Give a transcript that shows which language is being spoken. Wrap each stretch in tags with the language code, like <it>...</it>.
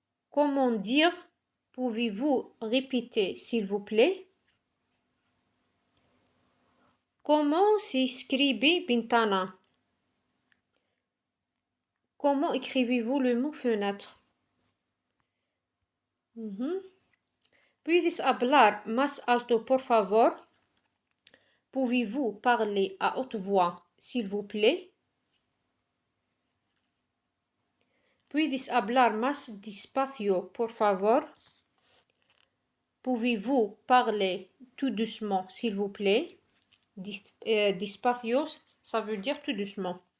<fr>Comment dire? Pouvez-vous répéter, s'il vous plaît? Comment s'écrivit ventana? Comment écrivez-vous le mot fenêtre?</fr> <es>¿Puedes hablar más alto, por favor?</es> <fr>Pouvez-vous parler à haute voix, s'il vous plaît?</fr> <es>¿Puedes hablar más despacio, por favor?</es> <fr>Pouvez-vous parler tout doucement, s'il vous plaît? Despacio, ça veut dire tout doucement.</fr>